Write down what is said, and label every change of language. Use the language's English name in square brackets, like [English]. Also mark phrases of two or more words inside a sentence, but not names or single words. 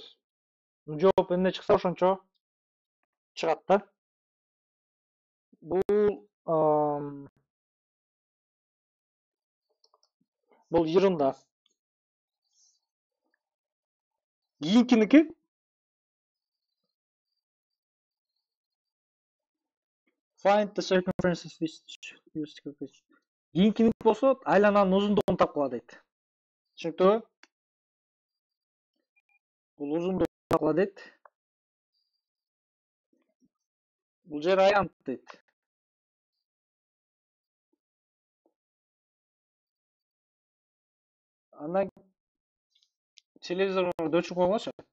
[Kyrgyz] Жооп эмне чыкса ошончо чыгат да. Бул ерунда. [English] Кийинкиники find the circumference of each. [Kyrgyz] Кийинкиники болсо айлананын узундугун тапкыла дейт. Түшүнүктүүбү? Бул узундугун тапкыла дейт. Бул жер аянт дейт. Андан телевизорду өчүрүп койгончу.